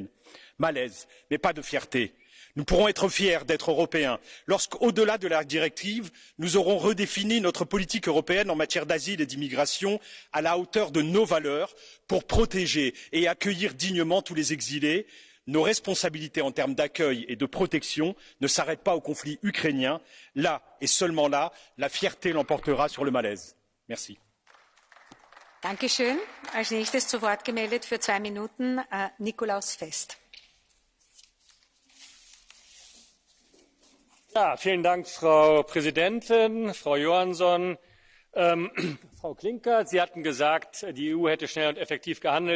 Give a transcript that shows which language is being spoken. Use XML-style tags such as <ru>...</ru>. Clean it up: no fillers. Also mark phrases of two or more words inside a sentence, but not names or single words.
<fr>Malaise, mais pas de fierté. Nous pourrons être fiers d'être européens lorsqu'au delà de la directive, nous aurons redéfini notre politique européenne en matière d'asile et d'immigration à la hauteur de nos valeurs pour protéger et accueillir dignement tous les exilés. Nos responsabilités en termes d'accueil et de protection ne s'arrêtent pas au conflit ukrainien. Là et seulement là, la fierté l'emportera sur le malaise. Merci.</fr> <de>Dankeschön. Als nächstes zu Wort gemeldet für 2 Minuten Nikolaus Fest. Ja, vielen Dank, Frau Präsidentin, Frau Johansson. Frau Klinkert, Sie hatten gesagt, die EU hätte schnell und effektiv gehandelt.</de>